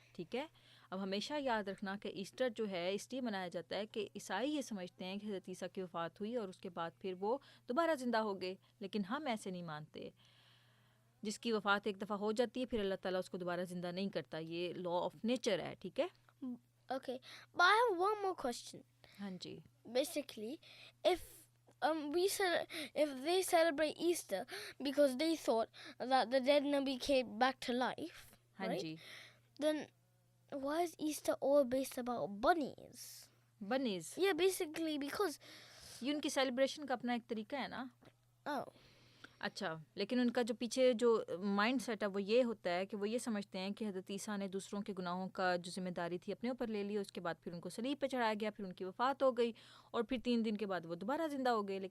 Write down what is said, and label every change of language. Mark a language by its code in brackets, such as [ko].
[ur] ٹھیک ہے، اب ہمیشہ یاد رکھنا کہ ایسٹر جو ہے اس لیے منایا جاتا ہے کہ عیسائی یہ سمجھتے ہیں کہ حضرت عیسیٰ کی وفات ہوئی اور اس کے بعد پھر وہ دوبارہ زندہ ہو گئے، لیکن ہم ایسے نہیں مانتے. جس کی وفات ایک دفعہ ہو جاتی ہے پھر اللہ تعالیٰ اس کو دوبارہ زندہ نہیں کرتا، یہ [en] law of nature [ur] ہے. ٹھیک ہے، [en] Okay, but I have one more question. [ur] ہاں جی. [en] Basically, if if they celebrate Easter because they thought that the dead Nabi came back to life, [ur] ہاں [en] right? [ur] جی. [en] Then why is Easter all based about bunnies? [ur] بنیز [en] Yeah, basically because [ur] یہ ان کی celebration کا اپنا ایک طریقہ ہے نا. oh, اچھا، لیکن ان کا جو پیچھے جو مائنڈ سیٹ ہے وہ یہ ہوتا ہے کہ وہ یہ سمجھتے ہیں کہ حضرت عیسیٰ نے دوسروں کے گناہوں کا جو ذمہ داری تھی اپنے اوپر لے لی، اس کے بعد پھر ان کو صلیب پہ چڑھایا گیا، پھر ان کی وفات ہو گئی اور پھر 3 دن کے بعد وہ دوبارہ زندہ ہو گئے.